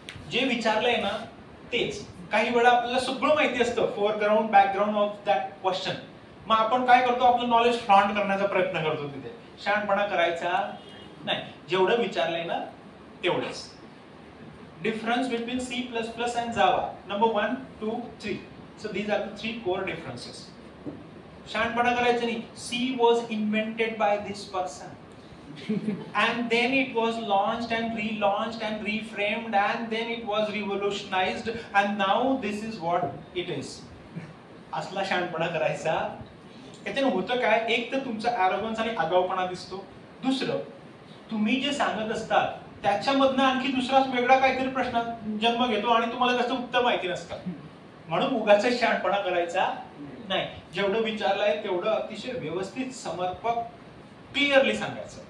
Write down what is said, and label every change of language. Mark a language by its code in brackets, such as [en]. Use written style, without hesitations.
[mr] जे विचारलंय ना तेच. काही वेळा आपल्याला सगळं माहिती असतं, [en] Foreground background of that question. [mr] मग आपण काय करतो, आपलं नॉलेज फ्लॉन्ट करण्याचा प्रयत्न करतो. तिथे शहाणपणा करायचा नाही. जेवढं विचारलंय ना तेवढंच. [en] Difference between C++ and Java. Number 1, 2, 3. So these are the 3 core differences. [mr] शहाणपणा करायचं नाही. [en] C was invented by this person. And then it was launched and relaunched and reframed and then it was revolutionized and now this is what it is. [mr] असला शहाणपणा करायचा. त्याच्याने होतं काय, एक तर तुमचा ॲरोगन्स आणि आगाऊपणा दिसतो. दुसरं, तुम्ही जे सांगत असतात त्याच्यामधनं आणखी दुसराच वेगळा काहीतरी प्रश्न जन्म घेतो आणि तुम्हाला त्याचं उत्तर माहिती नसतं. म्हणून उगाच शहाणपणा करायचा नाही. जेवढं विचारलंय तेवढं अतिशय व्यवस्थित, समर्पक, क्लिअरली सांगायचं.